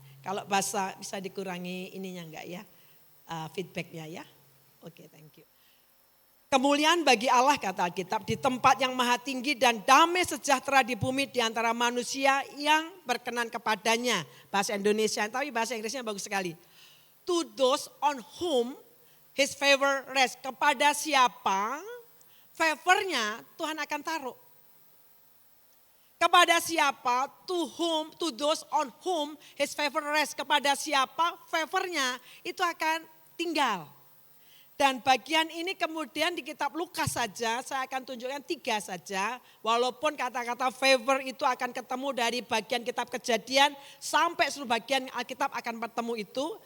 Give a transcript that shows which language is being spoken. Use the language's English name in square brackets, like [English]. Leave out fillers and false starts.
[Indonesian] Kalau bahasa bisa dikurangi ininya enggak ya, feedbacknya ya. Oke, [English] thank you. [Indonesian] Kemuliaan bagi Allah kata Alkitab di tempat yang maha tinggi dan damai sejahtera di bumi di antara manusia yang berkenan kepadanya. Bahasa Indonesia, tapi bahasa Inggrisnya bagus sekali. [English] To those on whom his favor rests. [Indonesian] Kepada siapa favornya Tuhan akan taruh. Kepada siapa, [English] to those on whom his favor rests. [Indonesian] Kepada siapa favornya itu akan tinggal. Dan bagian ini kemudian di kitab Lukas saja, saya akan tunjukkan 3 saja. Walaupun kata-kata favor itu akan ketemu dari bagian kitab Kejadian sampai seluruh bagian Alkitab akan bertemu itu.